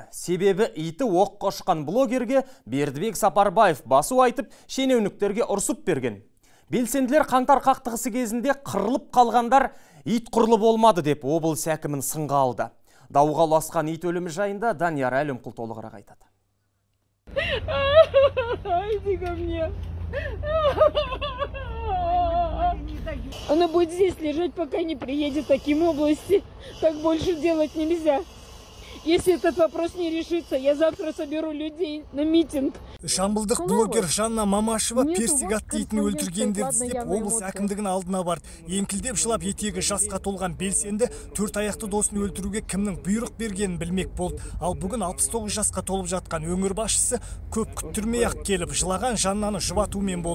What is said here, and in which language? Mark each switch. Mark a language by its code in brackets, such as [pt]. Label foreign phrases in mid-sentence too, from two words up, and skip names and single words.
[kk] Себебі иті оққа ұшқан блогерге Бердібек Сапарбаев басу айтып, шенеуніктерге ұрсып берген. Белсенділер қаңтар қақтығысы кезінде қырылып қалғандар ит құрлы болмады деп облыс әкімін сынға алды. Дауға ұласқан ит өлімі жайында Данияр Әлімқұл толығырақ айтады. [ru] Она будет здесь лежать, пока не приедет. Таким области так больше делать нельзя. Если этот вопрос не решится, я завтра соберу людей на митинг. [kk] Жамбылдық блогер Жанна Мамашева Персик атты итін өлтіргендерді іздеп облыс әкімдігінің алдына барды. Еңкілдеп жылап етегі жасқа толған белсенді 4 аяқты досын өлтіруге кімнің бұйрық бергенін білмек болды. Ал бүгін 69 жасқа толып жатқан өңір басшысы көп күттірмей-ақ келіп жылаған Жаннаны жұбатумен болды.